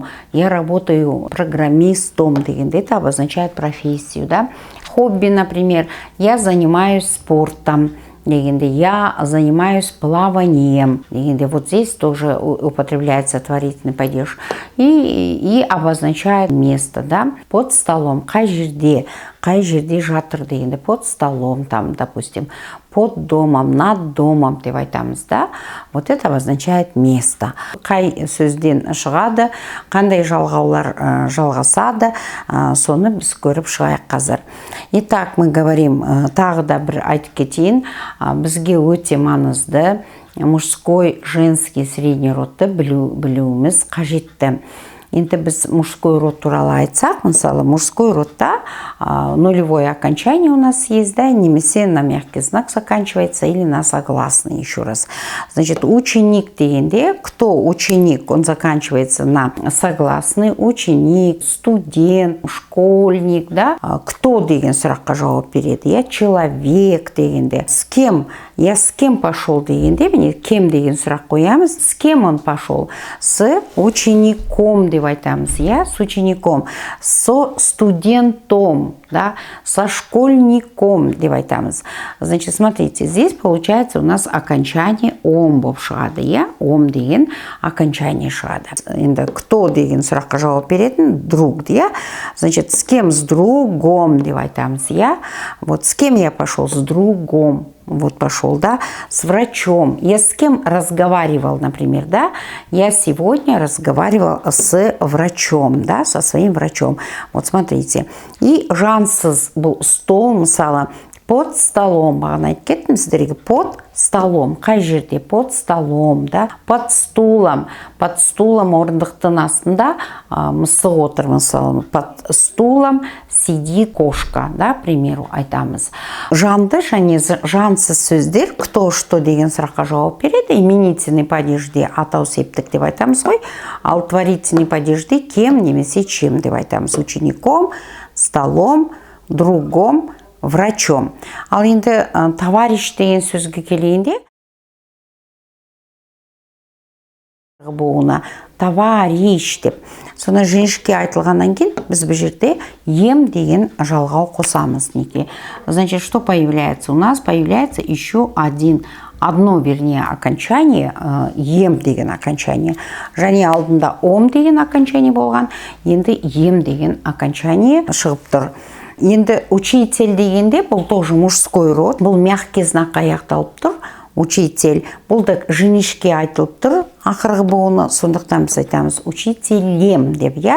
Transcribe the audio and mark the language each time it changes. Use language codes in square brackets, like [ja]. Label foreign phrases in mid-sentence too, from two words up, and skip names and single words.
[ru] Я работаю программистом дегенде. Это обозначает профессию, да. Хобби, например, я занимаюсь спортом. Я занимаюсь плаванием. Вот здесь тоже употребляется творительный падеж. И обозначает место, да, под столом. [kk] Қай жерде жатыр дегенде, [ru] под столом, там, допустим, под домом, над домом [kk] деп айтамыз, [ru] да. Вот это обозначает место. [kk] Қай сөзден шығады, қандай жалғаулар жалғасады, соны біз көріп шығайық қазір. [ru] Итак, мы говорим, [kk] тағы да бір айтып кетейін, бізге өте маңызды [ru] мужской, женский, средний [kk] родты білуіміз қажетті. Енді біз [ru] мужской род [kk] туралы айтсақ, мысалы, [ru] мужской родта нулевое окончание у нас есть, да, немесе на мягкий знак заканчивается или на согласный, еще раз. Значит, ученик дегенде, кто ученик, он заканчивается на согласный, ученик, студент, школьник, да. [kk] Кто деген сұраққа жауап береді? [ru] Я человек дегенде. С кем? Я с кем пошел дегенде, [kk] міне кем деген сұрақ қоямыз. [ru] С кем он пошел? С учеником [kk] деп айтамыз, [ru] с учеником, со студентом, да, со школьником [kk] деп айтамыз. [ru] Значит, смотрите, здесь получается у нас окончание ом [kk] болып шығады, ом деген окончание шығады. Енді кто деген сұраққа жауап беретін? [ru] Друг, Значит, с кем? С другом [kk] деп айтамыз, [ru] Вот с кем я пошел? С другом. Вот пошел, да, с врачом. Я с кем разговаривал, например, да? Я сегодня разговаривал с врачом, да, со своим врачом. Вот смотрите. [kk] И жансыз бұл стол, мысалы, [ru] Под столом, [kk] бағана айтып кеттім сіздерге, [ru] под столом, [kk] қай жерде, [ru] под столом, да, под стулом [kk] орындықтың астында мысық отыр, мысалы, [ru] под стулом сидит кошка, да, к примеру, [kk] айтамыз. Жанды және жансыз сөздер, [ru] кто что [kk] деген сұраққа жауап береді, [ru] именительный падежде [kk] атау септік деп айтамыз ғой, ал [ru] творительный падежде [kk] кем немесе чем деп айтамыз, [ru] учеником, столом, другом, врачом. [kk] Ал енді товарищ деген сөзге келейінде, буына товарищ деп. Соны жіңішке айтылғаннан кейін біз бұл жерде ем деген жалғау қосамыз. Неге? [ru] Значит, что появляется? У нас появляется еще одно, вернее, окончание, [kk] ем деген окончание. Және алдында ом деген окончание болған, енді ем деген окончание шығып тұр. Енді учитель дегенде бұл [ru] тоже мужской род, [kk] бұл [ru] мягкий знак [kk] аяқталып тұр. Учитель, бұл да жіңішке айтылып тұр, ақырғы буыны, сондықтан біз айтамыз учителем деп, я.